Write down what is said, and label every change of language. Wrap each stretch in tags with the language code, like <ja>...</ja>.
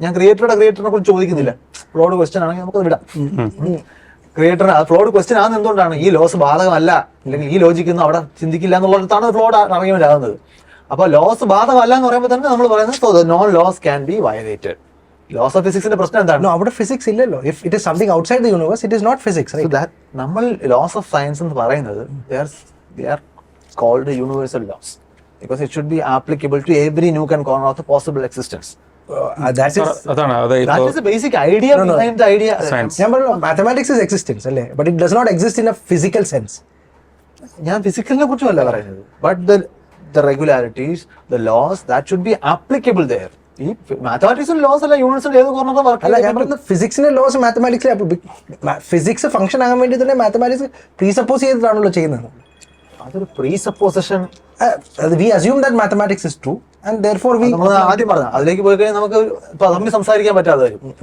<ml>ഞാൻ ക്രിയേറ്ററിനെ കുറിച്ച് ചോദിക്കുന്നില്ല. ഫ്ലോഡ് ക്വസ്റ്റ്യൻ ആണെങ്കിൽ നമുക്ക് വിടാം. ക്രിയേറ്റർ ഫ്ലോഡ് ക്വസ്റ്റ്യൻ ആകുന്ന എന്തുകൊണ്ടാണ്? ഈ ലോസ് ബാധകമല്ല, അല്ലെങ്കിൽ ഈ ലോജിക്കൊന്നും അവിടെ ചിന്തിക്കില്ല എന്നുള്ളിടത്താണ് ഫ്ലോഡ് അറിയാൻ വരാകുന്നത്. അപ്പോൾ ലോസ് ബാധകമല്ല എന്ന് പറയുമ്പോൾ തന്നെ നമ്മൾ പറയുന്നത്</ml> <en>Known laws can be violated.</en> <ml>Loss of ഫിസിക്സിന്റെ പ്രശ്നം എന്താണ്? അവിടെ ഫിസിക്സ് ഇല്ലല്ലോ.</ml> <en>If it is something outside the universe it is not physics.</en> <ml>നമ്മൾ ലോസ് ഓഫ് സയൻസ് എന്ന് പറയുന്നത്</ml> <en>they are called universal laws because it should be applicable to every nook and corner of the possible existence.</en> <ml>അതാണ്</ml> <en>That is the basic idea behind the idea.</en> <ml>ഞാൻ പറഞ്ഞു</ml> <en>Mathematics is existence അല്ലേ, but it does not exist in a physical sense.</en> <ml>ഞാൻ ഫിസിക്കലിനെ കുറിച്ചുമല്ല പറയുന്നത്,</ml> <en>But the regularities, the laws that should be applicable there.</en> <ml>ഈ മാത്തമാറ്റിക്സിന്റെ loss അല്ല യൂണിവേഴ്സിന്റെ ഏത് corner അല്ല, ഞാൻ പറയുന്നത് ഫിസിക്സിന്റെ ലോസ് മാത്തമാറ്റിക്സിൽ ഫിസിക്സ് ഫംഗ്ഷൻ ആകാൻ വേണ്ടി തന്നെ മാത്തമാറ്റിക്സ് പ്രീസപ്പോസ് ചെയ്തിട്ടാണല്ലോ ചെയ്യുന്നത്. അതൊരു പ്രീസപ്പോസിഷൻ.</ml> <en>we assume that mathematics is true and therefore we</en> <ml>നമ്മൾ ആദ്യം പറഞ്ഞു അതിലേക്ക് പോയി കഴിഞ്ഞാൽ നമുക്ക് തമ്മിൽ സംസാരിക്കാൻ പറ്റാതെ വരും.</ml>